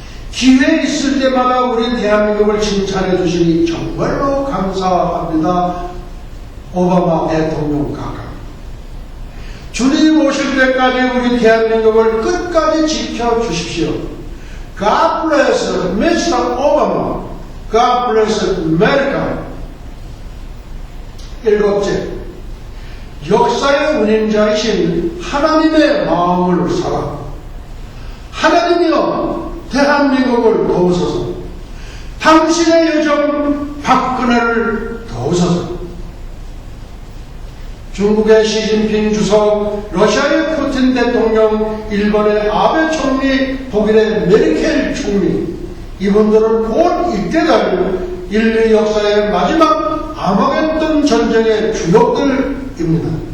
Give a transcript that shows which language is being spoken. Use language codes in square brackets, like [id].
[ko] 기회 있을 때마다 우리 대한민국을 칭찬해 주시니 정말로 감사합니다. 오바마 대통령 각하. 주님 오실 때까지 우리 대한민국을 끝까지 지켜주십시오. [en] God bless Mr. Obama. God bless America. [ko] 일곱째, 역사의 운행자이신 하나님의 마음을 살아 하나님이여 대한민국을 도우소서, 당신의 요정 박근혜를 도우소서, 중국의 시진핑 주석, 러시아의 푸틴 대통령, 일본의 아베 총리, 독일의 메르켈 총리, 이분들은 곧 이때 될 인류 역사의 마지막 아마겟돈 전쟁의 주역들입니다.